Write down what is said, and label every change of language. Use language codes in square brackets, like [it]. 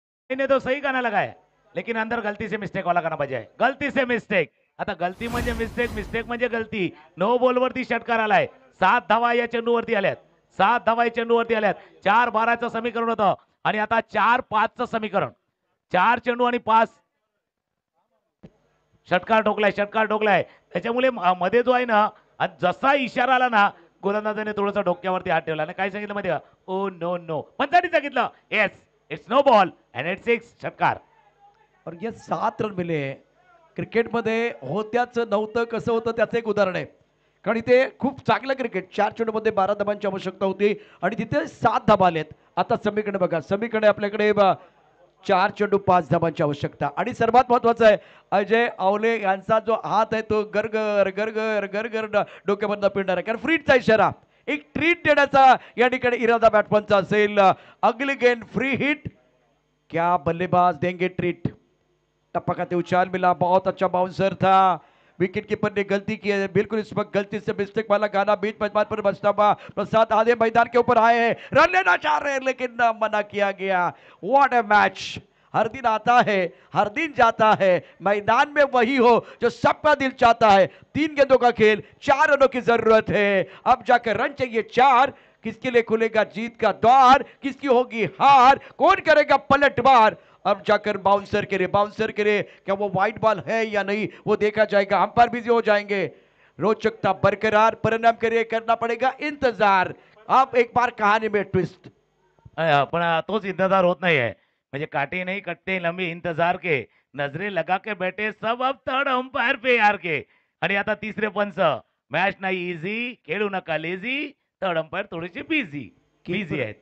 [hi] इन्हें तो सही गाना लगाया लेकिन अंदर गलती से मिस्टेक वाला गाना बजाय, गलती से मिस्टेक. [mr] आता गलती म्हणजे मिस्टेक, मिस्टेक म्हणजे गलती. नो बॉल वरती षटकार आलाय. 7 धावा या चेंडूवरती आल्यात. 7 धावा या चेंडूवरती आल्यात. 4-12चं समीकरण होतं आणि आता 4-5चं समीकरण. 4 चेंडू आणि 5 षटकार ठोकलाय, षटकार ठोकलाय. त्याच्यामुळे मध्ये जो आहे ना, जसा इशारा आला ना, गोलंदाजाने थोडंसं डोक्यावरती हात ठेवला आणि काय सांगितलं माहिती का, ओ नो नो. पंचांनी सांगितलं [en] yes it's no ball and it's [mr] 6 षटकार. [hi] और ये 7 रन मिले. [mr] क्रिकेटमध्ये होत्याच नव्हतं कसं होतं त्याचं एक उदाहरण आहे. कारण इथे खूप चांगलं क्रिकेट, 4 चेंडूमध्ये 12 धाबांची आवश्यकता होती आणि तिथे 7 धाबा आलेत. आता समीकडे बघा, समीकडे आपल्याकडे 4 चेंडू 5 धाबांची आवश्यकता. आणि सर्वात महत्वाचं आहे, अजय आवले यांचा जो हात आहे तो गरगर गरगर गरगर डोक्यामधनं पिळणार आहे. कारण फ्रीटचा इशारा, एक ट्रीट देण्याचा या ठिकाणी इरादा बॅट्समनचा असेल. [hi] अगली गेंद फ्री हिट, क्या बल्लेबाज देंगे ट्रीट. टप्पा खाते उछाल मिला, बहुत अच्छा बाउंसर था. विकेट कीपर ने गलती की है, बिल्कुल इस वक्त गलती से मिस्टेक वाला गाना बीच मैदान पर बजता हुआ. प्रसाद आधे मैदान के ऊपर आए हैं, रन लेना चाह रहे हैं लेकिन मना किया गया. [en] What a match. [hi] हर दिन आता है, हर दिन जाता है, मैदान में वही हो जो सबका दिल चाहता है. 3 गेंदों का खेल, 4 रनों की जरूरत है. अब जाकर रन चाहिए 4. किसके लिए खुलेगा जीत का द्वार, किसकी होगी हार, कौन करेगा पलटवार. अब जाकर बाउंसर करे, क्या वो वाइड बॉल है या नहीं वो देखा जाएगा. अंपायर बिजी हो जाएंगे. रोचकता बरकरार, परिणाम करे करना पड़ेगा इंतजार. अब एक बार कहानी में ट्विस्ट. [mr] पण तोच इंतजार होत नाहीये. म्हणजे [hi] काटे नहीं कटते लंबे इंतजार के, नजरे लगा के बैठे सब अब थर्ड अंपायर पे यार के. [mr] आणि आता तिसरे पंच. मॅच नाही इझी, खेळू नका लेझी. थर्ड अंपायर थोडेसे बिझी आहेत.